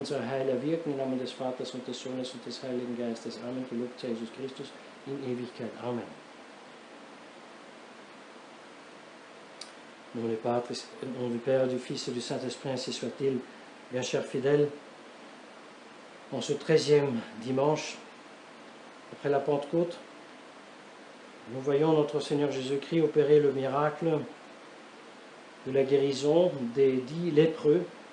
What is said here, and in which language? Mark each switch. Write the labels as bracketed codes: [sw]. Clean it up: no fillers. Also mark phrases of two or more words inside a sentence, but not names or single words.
[de] Unser Heil erwirken im Namen des Vaters und des Sohnes und des Heiligen Geistes. Amen. Gelobt sei Jesus Christus in Ewigkeit. Amen. [fr] Au nom du Patris, au nom du Père, du Fils et du Saint-Esprit, ainsi soit-il. Bien chers fidèles, en ce 13e dimanche, après la Pentecôte, nous voyons notre Seigneur Jésus-Christ opérer le miracle de la guérison des 10 lépreux.